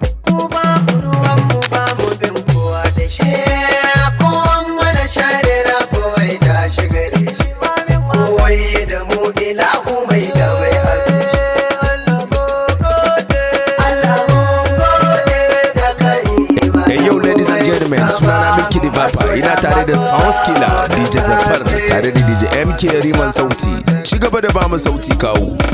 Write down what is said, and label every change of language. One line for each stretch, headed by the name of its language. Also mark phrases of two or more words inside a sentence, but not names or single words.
Hausa: Mu babu ruwan mu, ba mu bin kowa da shi. Ko an mana shari na kowai da shi gare shi. Kowai da mu ilahu mai da mai abin shi. Allah mun gode. Allah mun gode da ka yi mana
English: Hey, yo, ladies and gentlemen,
Hausa: komai. sunana Milky the Viper. Ina tare da Sounds Killer, D J Zafar, tare da D J M K Riman Sauti. Ci gaba da ba mu sauti kawo.